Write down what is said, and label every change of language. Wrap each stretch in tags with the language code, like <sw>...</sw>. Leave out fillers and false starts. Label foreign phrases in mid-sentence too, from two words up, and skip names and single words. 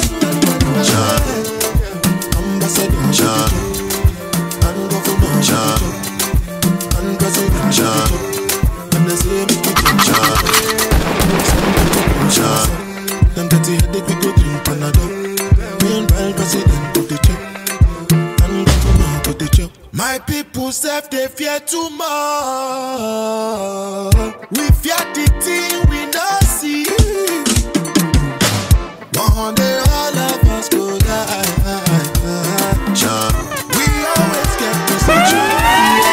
<pcm>Ambassador and governor and president and they say make we jump. Them dirty headache we go drink Panadol. Meanwhile president go the chop and governor go the chop. My people self they fear too much. We fear the thing we not see. One day all of us go die. We always get this fear.</pcm>